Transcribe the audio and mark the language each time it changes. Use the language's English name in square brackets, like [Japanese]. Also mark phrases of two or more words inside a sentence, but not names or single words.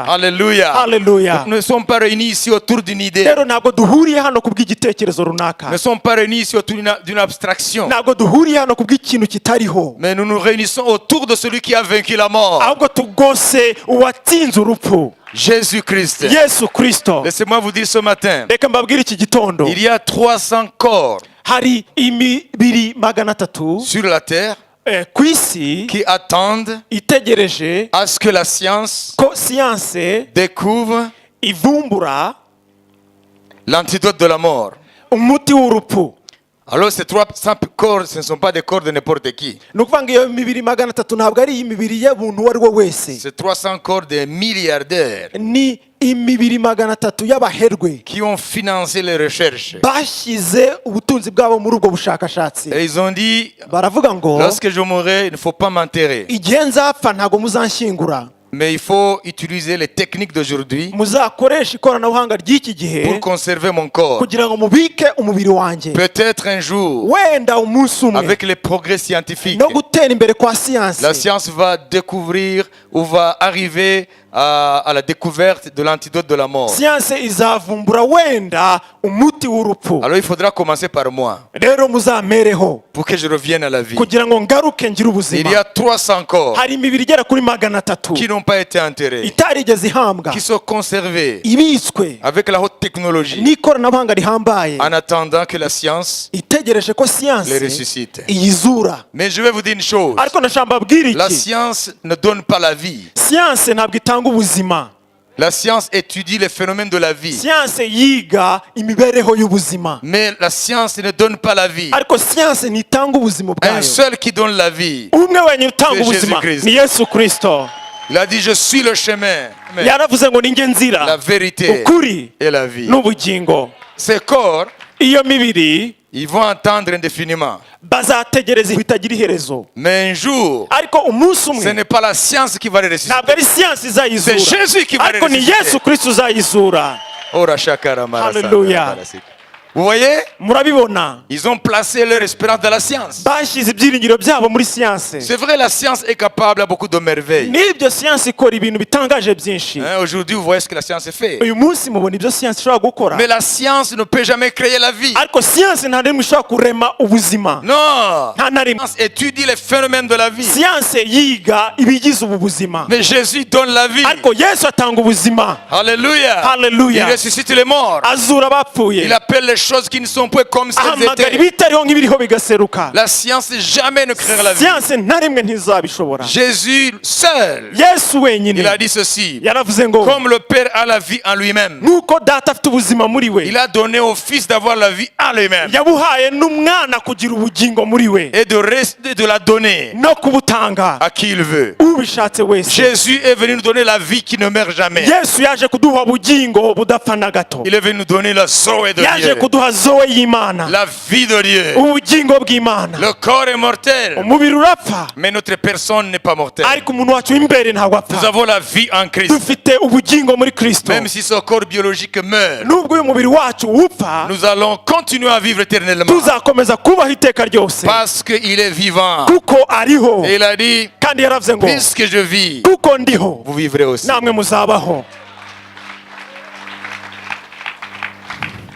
[French] Alléluia. [Kinyarwanda] Hallelujah. [French] Nous ne sommes pas réunis ici autour d'une idée. [Kinyarwanda] Rero ntabwo duhuriye hano kubw'igitekerezo runaka, [French] Nous ne sommes pas réunis ici autour d'une abstraction. [Kinyarwanda] ntabwo duhuriye hano kubw'ikintu kitariho, [French] Mais nous nous réunissons autour de celui qui a vaincu la mort. [Kinyarwanda] ahubwo tugose uwatsinze urupfu, [French] Jésus-Christ. [Kinyarwanda] Yesu Kristo. [French] Laissez-moi vous dire ce matin, [Kinyarwanda] Reka mbabwire iki gitondo, [French] il y a 300 corps [Kinyarwanda] hari imibiri 300 [French] sur la terre [Kinyarwanda] ku isi [French] qui attendent [Kinyarwanda] itegereje [French] à ce que la science [Kinyarwanda] ko siyanse [French] découvre [Kinyarwanda] ivumbura [French] l'antidote de la mort. [Kinyarwanda] umuti w'urupfu. [French] Alors ces 300 corps, ce ne sont pas des corps de n'importe qui. [Kinyarwanda] Ni ukuvuga ngo iyo mibiri 300 ntabwo ari imibiri y'umuntu uwo ari we wese, [French] C'est 300 corps des milliardaires [Kinyarwanda] ni imibiri 300 y'abaherwe [French] qui ont financé les recherches. [Kinyarwanda] bashyize ubutunzi bwabo muri ubwo bushakashatsi. [French] Et ils ont dit, [Kinyarwanda] Baravuga ngo [French] lorsque je mourrai, il ne faut pas m'enterrer. [Kinyarwanda] igihe nzapfa ntabwo muzanshyingura, [French] Mais il faut utiliser les techniques d'aujourd'hui [Kinyarwanda] muzakoresha ikoranabuhanga ry'iki gihe [French] pour conserver mon corps. [Kinyarwanda] kugira ngo mubike umubiri wanjye. [French] Peut-être un jour, [Kinyarwanda] Wenda umunsi umwe [French] avec les progrès scientifiques, [Kinyarwanda] no gutera imbere kwa [French] la [Kinyarwanda] siyansi, [French] science va découvrir ou va arriver à la découverte de l'antidote de la mort. [Kinyarwanda] siyansi izavumbura wenda umuti w'urupfu. [French] Alors il faudra commencer par moi [Kinyarwanda] Rero muzamereho [French] pour que je revienne à la vie. [Kinyarwanda] kugira ngo ngaruke ngire [French] Il [Kinyarwanda] ubuzima. [French] y a 300 corps [Kinyarwanda] Hari imibiri igera kuri 300 [French] qui n'ont pas été enterrés, [Kinyarwanda] itarigeze ihambwa, [French] qui sont conservés [Kinyarwanda] ibitswe [French] avec la haute technologie [Kinyarwanda] n'ikoranabuhanga rihambaye, [French] en attendant que la science [Kinyarwanda] itegereje ko [French] les [Kinyarwanda] siyansi [French] ressuscite. [Kinyarwanda] iyizura. [French] Mais je vais vous dire une chose, [Kinyarwanda] Ariko ndashaka mbabwire [French] la [Kinyarwanda] iki, [French] science ne donne pas la vie. [Kinyarwanda] siyansi ntabwo itanga ubuzima. [French] La science étudie les phénomènes de la vie. [Kinyarwanda] Siyansi yiga imibereho y'ubuzima, [French] Mais la science ne donne pas la vie. [Kinyarwanda] ariko siyansi ntitanga ubuzima [French] Un [Kinyarwanda] bwayo. [French] seul qui donne la vie. [Kinyarwanda] Umwe wenyine utanga [French] C'est [Kinyarwanda] ubuzima [French] Jésus-Christ. [Kinyarwanda] ni Yesu Kristo. [French] Il a dit, je suis le chemin, mais [Kinyarwanda] Yaravuze ngo ninjye [French] la [Kinyarwanda] nzira, [French] vérité [Kinyarwanda] ukuri [French] et la vie. [Kinyarwanda] n'ubugingo. [French] Ces corps, [Kinyarwanda] Iyo mibiri [French] ils vont attendre indéfiniment. [Kinyarwanda] bazategereza bitagira iherezo, [French] Mais un jour, [Kinyarwanda] ariko umunsi [French] ce [Kinyarwanda] umwe [French] n'est pas la science qui va les ressusciter. [Kinyarwanda] ntabwo ari siyansi izayizura, [French] C'est Jésus qui va les [Kinyarwanda] ariko ni [French] ressusciter. [Kinyarwanda] Yesu Kristo uzayizura. Ora shakara marasa. Hallelujah. [French] Vous voyez, [Kinyarwanda] Murabibona, [French] ils ont placé leur espérance dans la science. [Kinyarwanda] bashyize ibyiringiro byabo muri siyansi. [French] C'est vrai, la science est capable à beaucoup de merveilles. [Kinyarwanda] N'ibyo siyansi ikora ibintu bitangaje byinshi. [French] Hein, aujourd'hui, vous voyez ce que la science fait. [Kinyarwanda] Uyu munsi mubona ibyo siyansi ishobora gukora, [French] Mais la science ne peut jamais créer la vie. [Kinyarwanda] ariko siyansi nta rimwe ishobora kurema ubuzima, [French] Non. [Kinyarwanda] nta na [French] La [Kinyarwanda] rimwe. [French] science étudie les phénomènes de la vie. [Kinyarwanda] Siyansi yiga ibigize ubu buzima, [French] Mais Jésus donne la vie. [Kinyarwanda] ariko Yesu atanga ubuzima. [French] Alléluia. [Kinyarwanda] Hallelujah. [French] Il ressuscite les morts. [Kinyarwanda] Azura abapfuye, [French] Il appelle les choses qui ne sont pas comme si elles [Kinyarwanda] ahamagara [French] étaient. [Kinyarwanda] ibitariho nk'ibiriho bigaseruka. [French] La science jamais ne créera la vie. [Kinyarwanda] Siyansi nta rimwe ntizabishobora. [French] Jésus seul, [Kinyarwanda] Yesu [French] il [Kinyarwanda] wenyine [French] a dit ceci. [Kinyarwanda] yaravuze ngo [French] Comme le Père a la vie en lui-même, [Kinyarwanda] nk'uko data afite ubuzima muri we, [French] il a donné au Fils d'avoir la vie en lui-même [Kinyarwanda] yabuhaye n'umwana kugira ubugingo muri we [French] et de rester de la donner [Kinyarwanda] no kubutanga [French] à qui il veut. [Kinyarwanda] ubishatse wese. [French] Jésus est venu nous donner la vie qui ne meurt jamais. [Kinyarwanda] Yesu yaje kuduha ubugingo budapfa na gato, [French] Il est venu nous donner la Zoé de [Kinyarwanda] yaje [French] Dieu, [Kinyarwanda] kuduha zoe y'Imana, [French] la vie de Dieu. [Kinyarwanda] ubugingo bw'Imana. [French] Le corps est mortel, [Kinyarwanda] Umubiri urapfa, [French] mais notre personne n'est pas mortelle. [Kinyarwanda] ariko umuntu wacu w'imbere ntabwo [French] Nous [Kinyarwanda] apfa. [French] avons la vie en Christ. [Kinyarwanda] Dufite ubugingo muri Kristo. [French] Même si ce corps biologique meurt, [Kinyarwanda] Nubwo uyu mubiri wacu upfa, [French] nous allons continuer à vivre éternellement [Kinyarwanda] tuzakomeza kubaho iteka ryose, [French] parce qu'il est vivant. [Kinyarwanda] kuko ariho. [French] Et il a dit, [Kinyarwanda] Kandi yaravuze ngo [French] puisque je vis, [Kinyarwanda] kuko ndiho [French] vous vivrez aussi. [Kinyarwanda] namwe muzabaho.